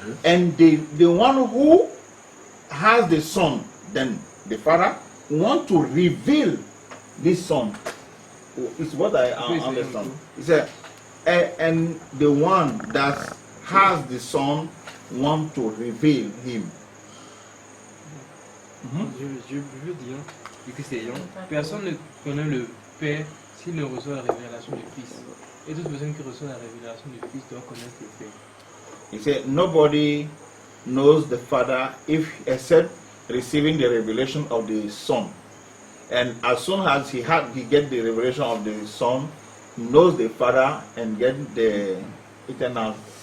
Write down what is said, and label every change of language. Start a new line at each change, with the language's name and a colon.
English: And the one who has the Son, then the Father, want to reveal this Son. Is what I understand. He said, and the one that has the Son want to reveal him.
French: Je veux dire, vu que c'est Yon, personne ne connaît le Père s'il ne reçoit la révélation du Fils. Et toute personne qui reçoit la révélation du Fils doit connaître le Père.
English: He said, nobody knows the Father if except receiving the revelation of the Son. And as soon as he get the revelation of the Son, he knows the Father and get the eternal.